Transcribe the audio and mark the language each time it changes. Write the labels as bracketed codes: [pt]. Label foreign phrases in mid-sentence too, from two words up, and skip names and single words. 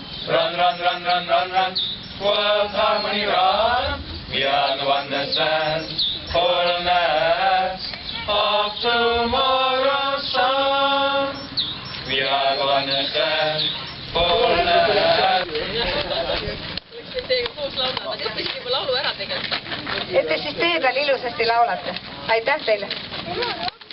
[en] Run, run, run, run, run, run. World Harmony Run. We are the one that stands fullness of tomorrow's sun. We are the one that stands fullness. [et] Et te siis teie tal ilusasti laulate. Aitäh teile!